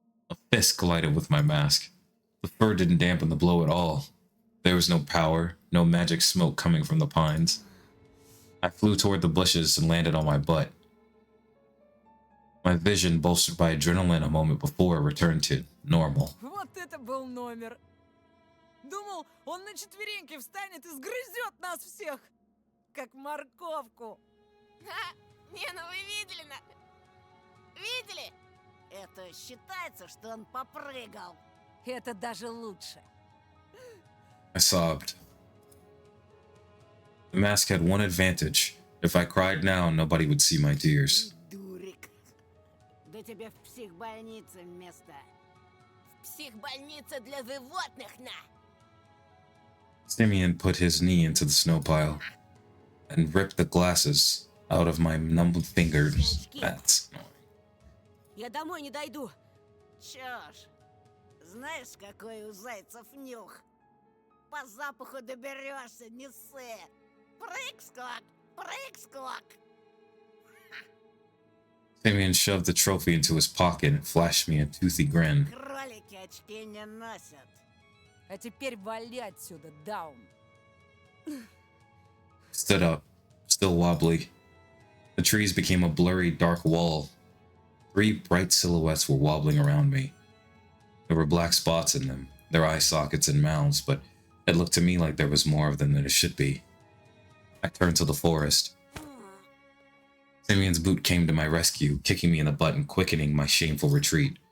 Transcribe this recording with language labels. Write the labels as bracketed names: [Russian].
[English] A fist collided with my mask. The fur didn't dampen the blow at all. There was no power, no magic smoke coming from the pines. I flew toward the bushes and landed on my butt. My vision, bolstered by adrenaline a moment before, returned to normal. [Russian] Вот это был номер. Думал, он на четвереньки встанет и сгрызет нас всех, как морковку. Не, ну вы видели? Видели? Это считается, что он попрыгал. Это даже лучше. [English] I sobbed. The mask had one advantage. If I cried now, nobody would see my tears. [Russian] Дурик. Да тебе в психбольнице место. Психбольница для животных, на! [English] Simeon put his knee into the snow pile and ripped the glasses out of my numbed fingers. That's annoying. [Russian] Я домой не дойду. Чё ж, знаешь, какой у зайцев нюх? По запаху доберешься, не ссы. Прыг-скок, прыг-скок. [English] Simeon shoved the trophy into his pocket and flashed me a toothy grin. [Russian] Кролики очки не носят. А теперь вали отсюда, Даун. [English] Stood up, still wobbly. The trees became a blurry, dark wall. 3 bright silhouettes were wobbling around me. There were black spots in them, their eye sockets and mouths, but it looked to me like there was more of them than it should be. I turned to the forest. Simeon's boot came to my rescue, kicking me in the butt and quickening my shameful retreat.